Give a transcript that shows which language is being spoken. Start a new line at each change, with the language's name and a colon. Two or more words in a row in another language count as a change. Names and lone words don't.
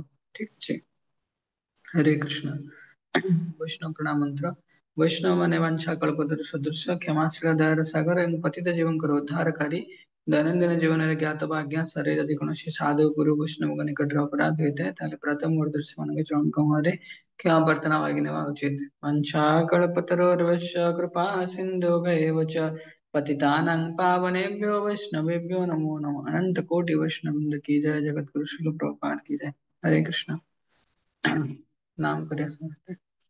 Odia: ଠିକ ଅଛି, ହରେ କୃଷ୍ଣ। ବୈଷ୍ଣବ ପ୍ରଣାମ ମନ୍ତ୍ର। ବୈଷ୍ଣବ ମାନେ ବାଞ୍ଛା କଳ୍ପତରୁ ସଦୃଶ କ୍ଷମାଶୀଳ ଦୟାର ସାଗର ଏବଂ ପତିତ ଜୀବଙ୍କର ଉଦ୍ଧାରକାରୀ। ଦୈନନ୍ଦିନ ଜୀବନରେ ଜ୍ଞାତ ବା ଅଜ୍ଞାତରେ ଯଦି କୌଣସି ସାଧୁ ଗୁରୁ ବୈଷ୍ଣବଙ୍କ ନିକଟରେ ଅପରାଧ ହୋଇଥାଏ, ତାହେଲେ ପ୍ରଥମ ମୋର ସେମାନଙ୍କ ଚରଣଙ୍କ ମୁହଁରେ କ୍ଷମା ପ୍ରାର୍ଥନା ମାଗି ନେବା ଉଚିତ।
Sanskrit: वंशाकल्पतरोर्वश्य कृपा सिन्धुभैव च पतितानां पावनेभ्यो वैष्णवेभ्यो नमो नमः।
Hindi: अनंत कोटि वैष्णव की जय, जगत गुरु शिल प्रभुपाद की जय। हरे कृष्ण। नाम करें समझते।